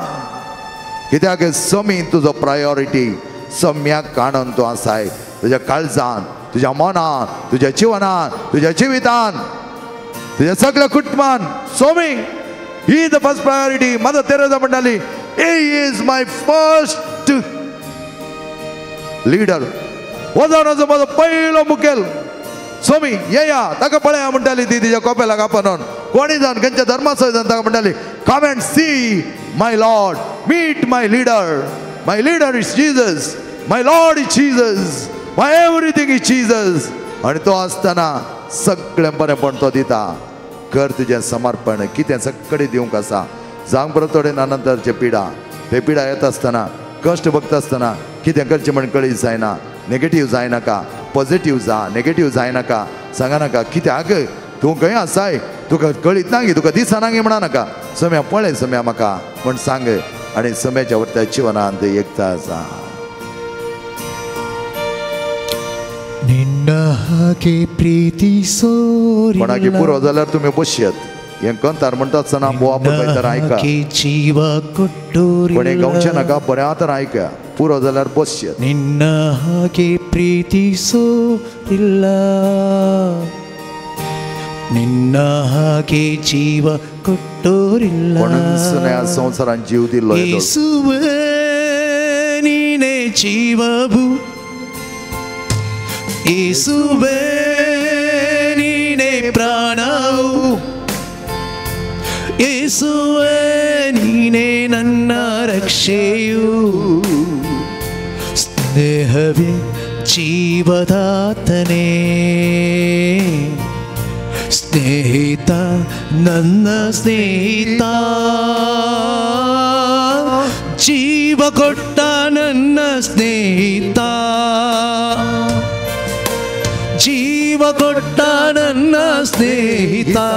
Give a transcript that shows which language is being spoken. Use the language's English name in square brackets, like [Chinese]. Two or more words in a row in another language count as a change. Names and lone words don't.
[Konkani] कित्याक सोमी तुजो प्रायोरिटी सोम्याक काणून तूं आसाय तुज्या काळजान तुज्या मनान तुज्या जिवनान तुज्या जिवितान तुज्या सगळ्या कुटुंबान सोमी [English] He the first priority [Konkani] मदर तेरेसा म्हणटाली [English] He is my first [Konkani] लीडर हो जावन आसा म्हजो पयलो मुखेल सोमी येया ताका पळया म्हणटाली ती तिच्या कोपेलाक आपणून कोणी जावन खंयच्या धर्माचो जावन ताका म्हणटाली [English] Come and see my Lord meet my leader is Jesus my Lord is Jesus my everything is [Konkani] जीसस आनी तो आसतना सगळें बरेंपण तो दिता कर तुजें समर्पण कितें सगळें दिवंक आसा जावंक बरो थोडे नंतरचे पिडा ते पिडा येता आसतना कश्ट भोगता आसतना कितें करचें म्हण कळीत जायना नेगेटीव जायनाका पॉझिटिव्ह जा, नेगेटिव्ह जायनाका, सांगा नाका कित्याक तूं खंय आसाय, तुका कळीत ना गे, तुका दिसना गे म्हणा नाका. सम्या पळय सम्या म्हाका म्हण सांग आनी सम्याच्या वरत्या जिवनांत एकता आसा. [Kannada] ನಿನ್ನ ಹಾಗೆ ಪ್ರೀತಿಸೋರಿಲ್ಲ [Konkani] कोणाकी पुरो जाल्यार तुमी बसयत. हें कंतार म्हणटा आसतना बोवाप पळयतार आयका. [Kannada] ಜೀವ ಕೊಟ್ಟೋರಿಲ್ಲ [Konkani] कोणी गावचे नाका, बऱ्या तर आयका. पुरो जाल्यार बसयत. [Kannada] ನಿನ್ನ ಹಾಗೆ ಪ್ರೀತಿಸೋರಿಲ್ಲ ನಿನ್ನ ಹಾಗೆ ಜೀವ ಕೊಟ್ಟೋರಿಲ್ಲ [Konkani] म्हणून ह्या संवसारांत जीव दिल्लो येदो. [Kannada] ಯೇಸುವೇ ನೀನೇ ಜೀವವು ಯೇಸುವೇ ನೀನೇ ಪ್ರಾಣವು ಯೇಸುವೇ ನೀನೇ ನನ್ನ ರಕ್ಷೆಯು ಸ್ನೇಹವೇ ಜೀವದಾತನೇ ಸ್ನೇಹಿತ ನನ್ನ ಸ್ನೇಹಿತ ಜೀವ ಕೊಟ್ಟ ನನ್ನ ಸ್ನೇಹಿತ ಜೀವ ಕೊಟ್ಟ ನನ್ನ ಸ್ನೇಹಿತ